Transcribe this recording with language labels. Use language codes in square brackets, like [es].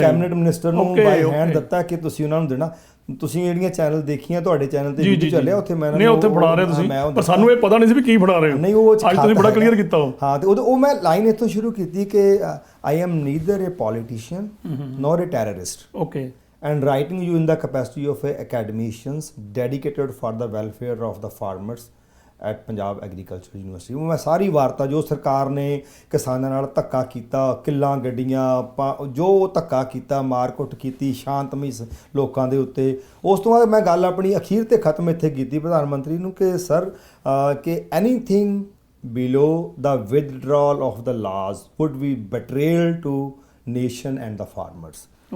[pa] Cabinet minister ਨੂੰ ਬਾਈ hand ਦਿੱਤਾ ਕਿ ਤੁਸੀਂ ਉਹਨਾਂ ਨੂੰ ਦੇਣਾ। ਤੁਸੀਂ ਜਿਹੜੀਆਂ ਚੈਨਲ ਦੇਖੀਆਂ ਤੁਹਾਡੇ ਚੈਨਲ ਤੇ ਵੀਡੀਓ ਚੱਲਿਆ ਉੱਥੇ ਮੈਂ ਨਹੀਂ ਉੱਥੇ ਫੜਾ ਰਹੇ ਤੁਸੀਂ, ਪਰ ਸਾਨੂੰ ਇਹ ਪਤਾ ਨਹੀਂ ਸੀ ਵੀ ਕੀ ਫੜਾ ਰਹੇ ਹੋ। ਨਹੀਂ ਉਹ ਅੱਜ ਤੁਸੀਂ ਬੜਾ ਕਲੀਅਰ ਕੀਤਾ ਉਹ। ਹਾਂ, ਤੇ ਉਹ ਮੈਂ ਲਾਈਨ ਇੱਥੋਂ ਸ਼ੁਰੂ ਕੀਤੀ ਕਿ [en] I am neither a politician nor a terrorist. [pa] Okay. [en] and writing you in the capacity of a academicians dedicated for the welfare of the farmers at Punjab agriculture university. [pa] ਮੈਂ ਸਾਰੀ ਵਾਰਤਾ ਜੋ ਸਰਕਾਰ ਨੇ ਕਿਸਾਨਾਂ ਨਾਲ ਧੱਕਾ ਕੀਤਾ, ਕਿੱਲਾਂ ਗੱਡੀਆਂ ਜੋ ਧੱਕਾ ਕੀਤਾ, ਮਾਰਕੁੱਟ ਕੀਤੀ ਸ਼ਾਂਤਮਈ ਲੋਕਾਂ ਦੇ ਉੱਤੇ, ਉਸ ਤੋਂ ਬਾਅਦ ਮੈਂ ਗੱਲ ਆਪਣੀ ਅਖੀਰ ਤੇ ਖਤਮ ਇੱਥੇ ਕੀਤੀ ਪ੍ਰਧਾਨ ਮੰਤਰੀ ਨੂੰ ਕਿ ਸਰ ਕਿ [en] Anything below the withdrawal of the laws would be betrayal to nation and the farmers।